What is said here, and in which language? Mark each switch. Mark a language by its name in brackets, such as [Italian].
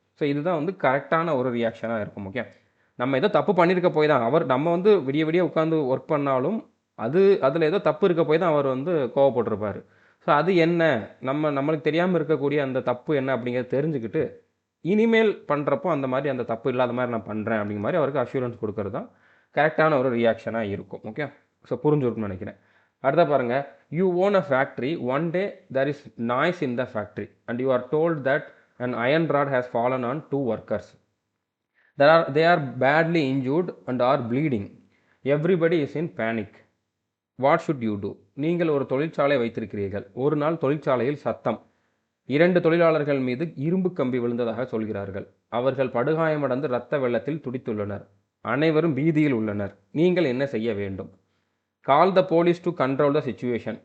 [Tamil] So இதுதான் வந்து கரெக்டான ஒரு ரியாக்ஷனாக இருக்கும். ஓகே, நம்ம ஏதோ தப்பு பண்ணியிருக்க போய் தான் நம்ம வந்து விடிய உட்காந்து ஒர்க் பண்ணாலும் அதில் ஏதோ தப்பு இருக்க போய் தான் அவர் வந்து கோவப்பட்டிருப்பார். ஸோ அது என்ன, நம்மளுக்கு தெரியாமல் இருக்கக்கூடிய அந்த தப்பு என்ன அப்படிங்கிறத தெரிஞ்சுக்கிட்டு இனிமேல் பண்ணுறப்போ அந்த தப்பு இல்லாத மாதிரி நான் பண்ணுறேன் அப்படிங்கிற மாதிரி அவருக்கு அஷூரன்ஸ் கொடுக்கறது தான் கரெக்டான ஒரு ரியாக்ஷனாக இருக்கும். ஓகே, ஸோ புரிஞ்சுருக்குன்னு நினைக்கிறேன். அடுத்த பாருங்கள். [English] You own a factory. One day there is noise in the factory and you are told that an iron rod has fallen on 2 workers. They are badly injured and are bleeding. Everybody is in panic. What should you do? [Tamil] நீங்கள் ஒரு தொழிற்சாலை வைத்திருக்கிறீர்கள். ஒரு நாள் தொழிற்சாலையில் சத்தம். 2 தொழிலாளர்கள் மீது இரும்பு கம்பி விழுந்ததாக சொல்கிறார்கள். அவர்கள் படுகாயமடைந்து இரத்த வெள்ளத்தில் துடித்துள்ளனர். அனைவரும் பீதியில் உள்ளனர். நீங்கள் என்ன செய்ய வேண்டும்? [English] Call the police to control the situation.